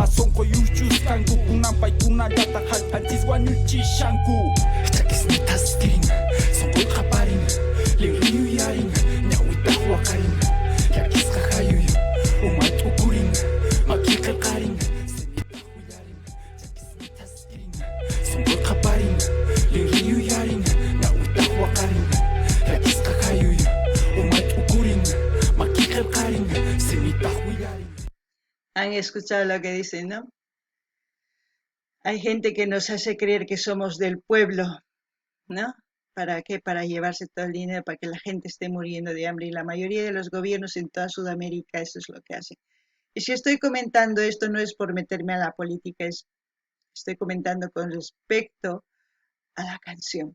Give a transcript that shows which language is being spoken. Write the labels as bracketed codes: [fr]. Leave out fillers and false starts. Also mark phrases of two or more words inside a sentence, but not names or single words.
[qu] sonqo yuschuskanku kunan paykunallata hallp'anchis wañuchishanku chakisnitas tirin sonqoyqa parin linriyuyarin ñawitaq waqarin yakisqa hayuy umay t'ukurin makilqillqarin semitaq willarin chakisnitas tirin sonqoyqa parin linriyuyarin ñawitaq waqarin yakisqa hayuy umay t'ukurin makilqillqarin semitaq willarin. [es] ¿Han escuchado lo que dicen, no? Hay gente que nos hace creer que somos del pueblo, ¿no? ¿Para qué? Para llevarse todo el dinero, para que la gente esté muriendo de hambre. Y la mayoría de los gobiernos en toda Sudamérica eso es lo que hacen. Y si estoy comentando esto no es por meterme a la política, estoy comentando con respecto a la canción.